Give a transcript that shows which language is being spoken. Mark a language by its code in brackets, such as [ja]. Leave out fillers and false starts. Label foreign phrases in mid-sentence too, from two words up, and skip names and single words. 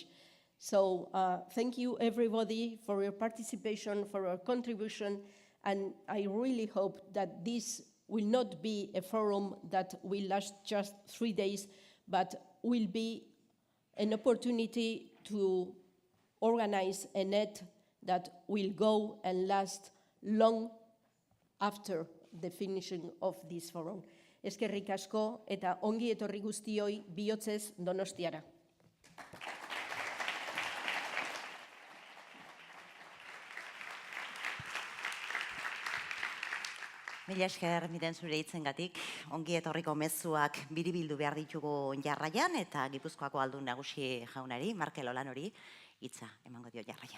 [en] So thank you everybody for your participation, for your contribution, and I really hope that this will not be a forum that will last just 3 days, but will be an opportunity to organize a net that will go and last long after the finishing of this forum. [eu] Eskerrik asko eta ongi etorri guztioi bihotzez Donostiara. Mila esker miren zure hitzengatik, ongi etorriko mezuak biribildu behar ditugu jarraian eta Gipuzkoako aldun nagusi jaunari, Markel Olanori, hitza emango dio jarraian.